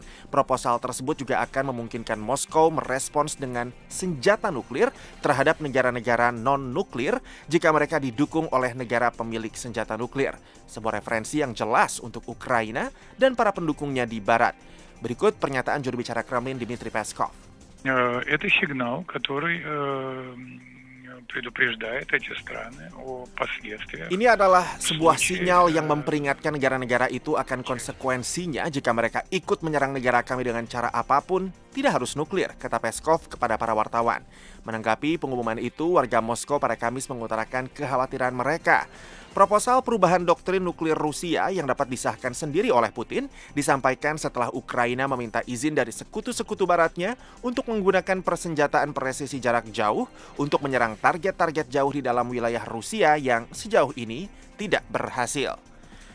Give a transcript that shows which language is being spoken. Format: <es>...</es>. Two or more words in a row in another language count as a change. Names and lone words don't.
<id>Proposal tersebut juga akan memungkinkan Moskow merespons dengan senjata nuklir terhadap negara-negara non-nuklir jika mereka didukung oleh negara pemilik senjata nuklir. Sebuah referensi yang jelas untuk Ukraina dan para pendukungnya di Barat. Berikut pernyataan juru bicara Kremlin Dmitry Peskov.</id> <ru>Это сигнал, который предупреждает эти страны о последствиях.</ru> <id>Ini adalah sebuah sinyal yang memperingatkan negara-negara itu akan konsekuensinya jika mereka ikut menyerang negara kami dengan cara apapun, tidak harus nuklir, kata Peskov kepada para wartawan. Menanggapi pengumuman itu, warga Moskow pada Kamis mengutarakan kekhawatiran mereka. Proposal perubahan doktrin nuklir Rusia yang dapat disahkan sendiri oleh Putin disampaikan setelah Ukraina meminta izin dari sekutu-sekutu baratnya untuk menggunakan persenjataan presisi jarak jauh untuk menyerang target-target jauh di dalam wilayah Rusia yang sejauh ini tidak berhasil.</id>